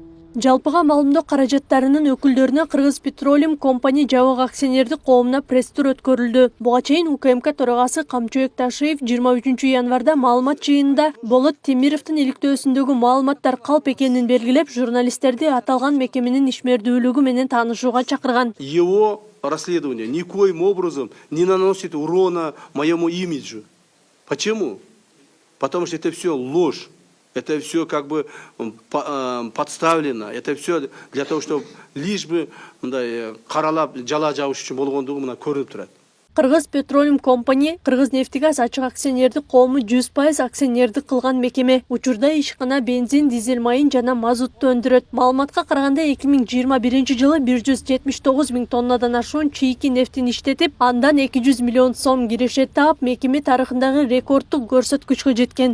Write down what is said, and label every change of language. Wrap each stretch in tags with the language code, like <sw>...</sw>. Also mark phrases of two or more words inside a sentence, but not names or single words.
<ky>Жалпыга маалымдоо каражаттарынын өкүлдөрүнө Кыргыз Петролиум компания жабык акционердик коомуна пресс-тур өткөрүлдү. Буга чейин УКМК төрагасы Камчыбек Ташиев 23 январда маалымат жыйынында Болот Темировдун иликтөөсүндөгү маалыматтар калп экенин белгилеп, журналисттерди аталган мекеменин ишмердүүлүгү менен таанышууга чакырган.</ky> <ru>Его расследование никоим образом не наносит урона моему имиджу. Почему? Потому что это все ложь. Это все как бы подставлено. Это все для того, чтобы лишь бы</ru> <ky>каралап жала жабыш үчүн болгондугу мына көрүнүп турат. Кыргыз Петролиум компания Кыргыз нефтегаз ачык акционердик коому 100% акционердик кылган мекеме. Учурда ишкана бензин, дизель майын жана мазутту өндүрөт. Маалыматка караганда 2021 жылы 179 миң тоннадан ашуун чийки нефтин иштетип, андан 200 миллион сом киреше таап, мекеме тарыхындагы рекордтук көрсөткүчкө жеткен.</ky>